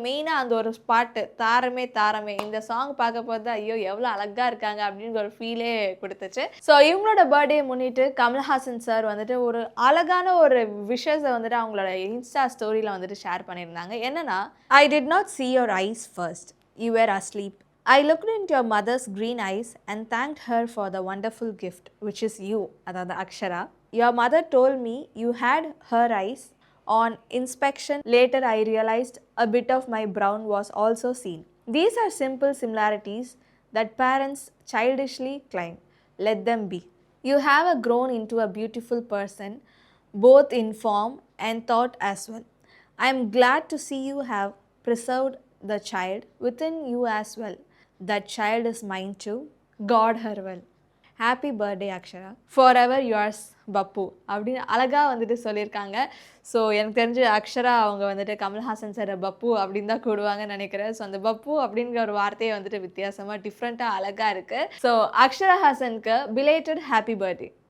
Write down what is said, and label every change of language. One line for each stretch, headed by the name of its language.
Tamil: மெயினா அந்த ஒரு பாட்டு தாரமே தாரமே, இந்த சாங் பார்க்க போது ஐயோ எவ்வளவு அழகா இருக்காங்க அப்படின்னு ஒரு ஃபீலே கொடுத்துச்சு. ஸோ இவங்களோட பர்த்டே முன்னிட்டு கமல்ஹாசன் சார் வந்துட்டு ஒரு அழகான ஒரு விஷயத்தை வந்துட்டு அவங்களோட இன்ஸ்டா ஸ்டோரியில் வந்துட்டு ஷேர் பண்ணியிருந்தாங்க. என்னன்னா,
English: I did not see your eyes first. You were asleep. I looked into your mother's green eyes and thanked her for the wonderful gift, which is you,
Tamil: அதாவது
English: Akshara. Your mother told me you had her eyes. On inspection, later I realized a bit of my brown was also seen. These are simple similarities that parents childishly claim. Let them be. You have grown into a beautiful person, both in form and thought as well. I am glad to see you have preserved the child within you as well. That child is mine too. God her well. Happy birthday Akshara, for ever yours Pappu
Tamil: அப்படின்னு அழகாக வந்துட்டு சொல்லியிருக்காங்க. So எனக்கு தெரிஞ்சு அக்ஷரா அவங்க வந்துட்டு Kamal Haasan sir பப்பு அப்படின்னு தான் கூடுவாங்கன்னு நினைக்கிறேன். ஸோ அந்த பப்பு அப்படிங்கிற ஒரு வார்த்தையை வந்துட்டு வித்தியாசமாக டிஃப்ரெண்ட்டாக அழகாக இருக்குது. So Akshara ஹாசனுக்கு belated happy birthday.